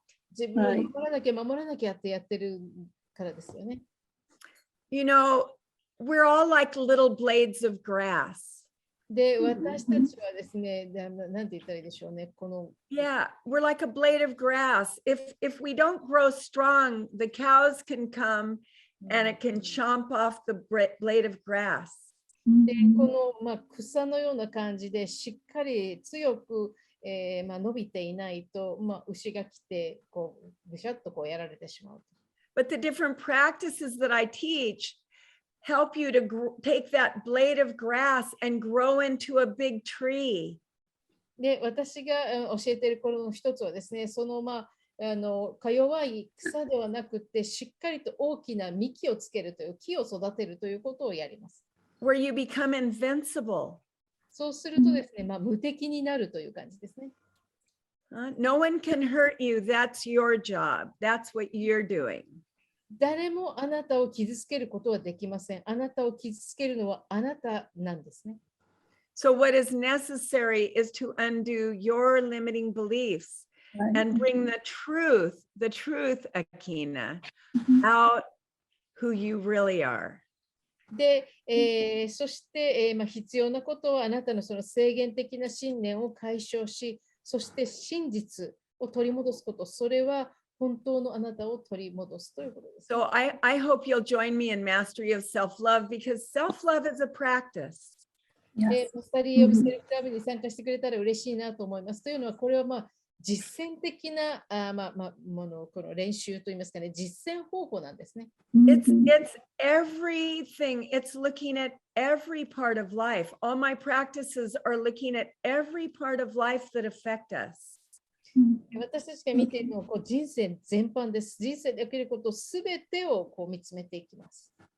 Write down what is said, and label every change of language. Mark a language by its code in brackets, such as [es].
[ja] 自分を守らなきゃ守らなきゃってやってるからですよね。 [en] You know, we're all like little blades of grass. [ja] で、私たちはですね、なんて言ったらいいでしょうね。この [en] Yeah, we're like a blade of grass. If we don't grow strong, the cows can come and it can chomp off the blade of grass. [ja] でこの、草のような感じでしっかり強く、伸びていないと、牛が来てこうぐしゃっとこうやられてしまう。 [en] But the different practices that I teach help you to take that blade of grass and grow into a big tree. [ja] で、私が教えているこの一つはですね、そのか弱い草ではなくて、しっかりと大きな幹をつけるという木を育てるということをやります。 [en] Where you become invincible. [ja] そうするとですね、無敵になるという感じですね。 [en] No one can hurt you. That's your job. That's what you're doing. [ja] 誰もあなたを傷つけることはできません。あなたを傷つけるのはあなたなんですね。 [en] So what is necessary is to undo your limiting beliefs and bring the truth, Akina, out who you really are. [ja] で、そして、必要なことはあなたのその制限的な信念を解消し、そして真実を取り戻すこと、それは本当のあなたを取り戻すということです。 [en] So I hope you'll join me in mastery of self-love because self-love is a practice. [ja] で、マスタリーオブセルフラブに参加してくれたら嬉しいなと思います。というのは、これは実践的なこの練習といいますかね、実践方法なんですね。 [en] It's everything. It's looking at every part of life. All my practices are looking at every part of life that affect us. [ja] 私たちが見ているのは人生全般です。人生で起きることすべてを見つめていきます。